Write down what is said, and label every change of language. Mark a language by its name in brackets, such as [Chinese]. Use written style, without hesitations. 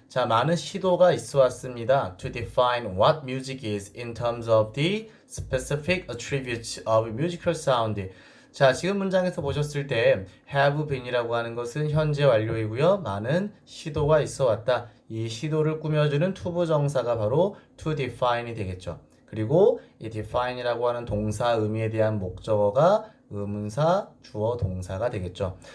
[Korean] 자, 많은 시도가 있어 왔습니다. [English] To define what music is in terms of the specific attributes of musical sound. [Korean] 자, 지금 문장에서 보셨을 때 have been이라고 하는 것은 현재 완료이고요. 많은 시도가 있어 왔다. 이 시도를 꾸며주는 투부정사가 바로 to define이 되겠죠. 그리고 이 define이라고 하는 동사 의미에 대한 목적어가 의문사, 주어, 동사가 되겠죠.